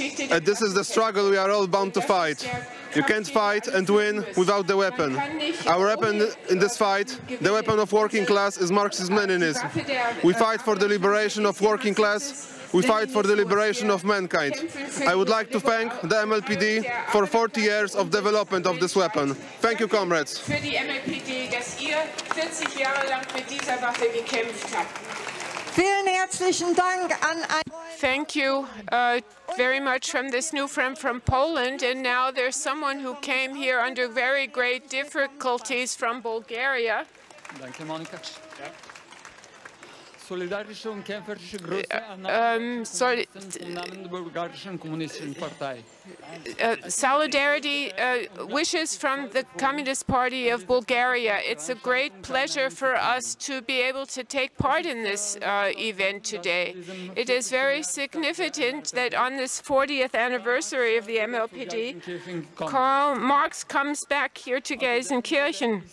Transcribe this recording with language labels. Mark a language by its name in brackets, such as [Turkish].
[English] And this is the struggle we are all bound to fight. You can't fight and win without the weapon. Our weapon in this fight, the weapon of working class, is Marxism-Leninism. We fight for the liberation of working class. We fight for the liberation of mankind. I would like to thank the MLPD for 40 years of development of this weapon. Thank you, comrades. [German] Für die MLPD, dass ihr 40 Jahre lang mit dieser Waffe gekämpft habt. Vielen herzlichen Dank an [English] Thank you very much from this new friend from Poland, and now there's someone who came here under very great difficulties from Bulgaria. [German] Danke, Monika. Solidarische und kämpferische Grüße an im Namen der bulgarischen kommunistischen Partei. [English] Solidarity wishes from the Communist Party of Bulgaria. It's a great pleasure for us to be able to take part in this event today. It is very significant that on this 40th anniversary of the MLPD, Karl Marx comes back here to Gelsenkirchen.